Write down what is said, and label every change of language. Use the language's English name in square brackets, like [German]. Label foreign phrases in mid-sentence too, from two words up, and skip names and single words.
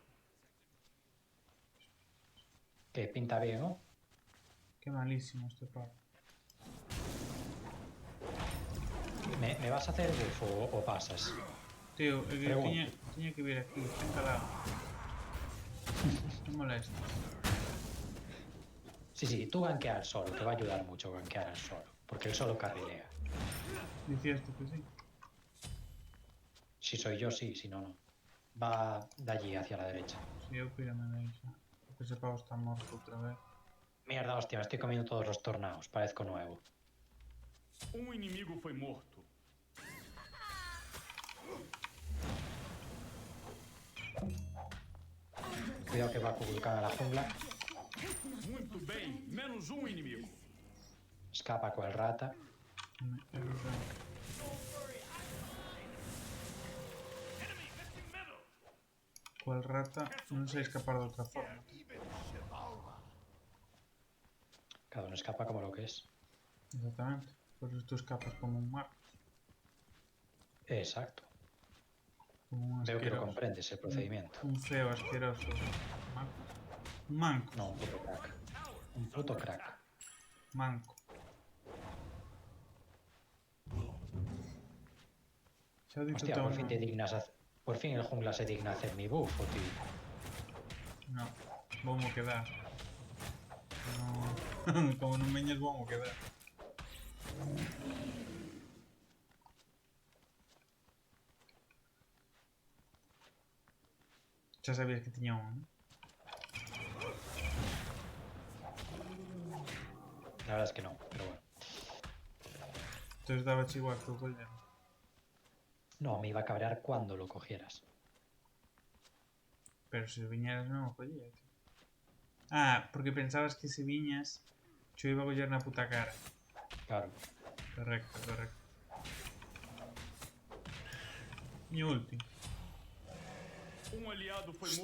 [Spanish] Que pinta bien, ¿no? Qué malísimo este par. ¿Me vas a hacer buff o pasas? [Galician] Tío, é que [Spanish] Pregunto. [Galician] tiña que vir aquí, ten calado. Non molestes. [Spanish] Sí, sí, tú ganquea al solo, te va a ayudar mucho ganquear al solo, porque el solo carrilea. [Galician] Dicías tú que sí. [Spanish] Si soy yo, sí, si no, no. Va de allí hacia la derecha. [Galician] Si eu pírame de aí xa. Porque ese pavo está morto outra vez. [Spanish] Mierda, hostia, me estoy comiendo todos los tornados, parezco nuevo. [Portuguese] Um inimigo foi morto. [Spanish] Cuidado que va Kukulkan a la jungla. [Portuguese] Muito bem, menos um inimigo. [Spanish] Escapa con el rata. Es verdad. [Galician] Cual rata non sei escapar de outra forma. [Spanish] Cada uno escapa como lo que es. Exactamente. Por eso tú escapas como un Marcos. Exacto. Como un Veo que lo asqueroso. comprendes el procedimiento. Un feo asqueroso. Marcos. Un manco. No, un puto crack. Un puto crack. [Galician] Manco. Xa o dito [Spanish] Hostia, por fin [Galician] todo, [Spanish] te [Galician] non? [Spanish] dignas a... Por fin el jungla se digna a hacer mi buffo, tío. [Galician] No, vou quedar. No, como non veñes vou quedar. Xa sabías que tiña un, ¿no? [Spanish] La verdad es que no, pero bueno. Entonces daba igual que [Galician] o collar. [Spanish] No, me iba a cabrear cuando lo cogieras. [Galician] Pero se viñeras non o collía, tío. Ah, porque pensabas que se viñas xo iba a collar na puta cara. [Spanish] Claro. Correcto, correcto. Mi ulti. [Portuguese] Um aliado foi morto.